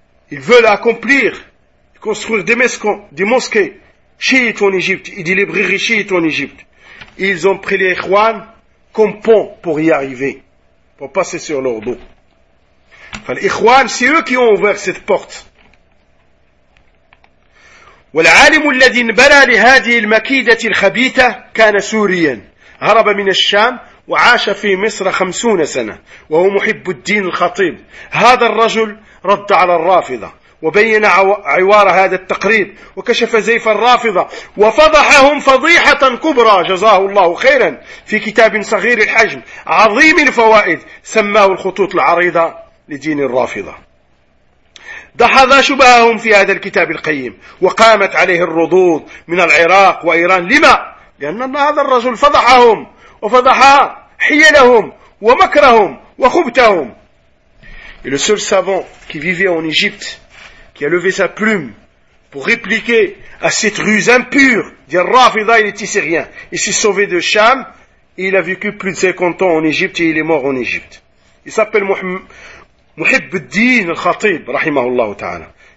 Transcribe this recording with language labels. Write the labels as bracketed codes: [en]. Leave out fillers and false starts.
[fr] Ils veulent accomplir, construire des mosquées chiites en Égypte et des librairies chiites en Égypte. Ils ont pris les Ikhwan comme pont pour y arriver, pour passer sur leur dos. Enfin, les Ikhwan, c'est eux qui ont ouvert cette porte. [ar] والعالم الذي انبنى لهذه المكيدة الخبيثة كان سوريا هرب من الشام وعاش في مصر 50 سنة وهو محب الدين الخطيب هذا الرجل رد على الرافضة وبين عوار هذا التقريب وكشف زيف الرافضة وفضحهم فضيحة كبرى جزاه الله خيرا في كتاب صغير الحجم عظيم الفوائد سماه الخطوط العريضة لدين الرافضة دحض شبههم في هذا الكتاب القيم وقامت عليه الردود من العراق وإيران لما؟ لأن هذا الرجل فضحهم وفضح حيلهم ومكرهم وخبتهم. [fr] Et le seul savant qui vivait en Égypte, qui a levé sa plume pour répliquer à cette ruse impure des Rafida, il était syrien. Il s'est sauvé de Cham et il a vécu plus de 50 ans en Égypte et il est mort en Égypte. Il s'appelle Muhib al-Din al-Khatib, rahimahullah ta'ala.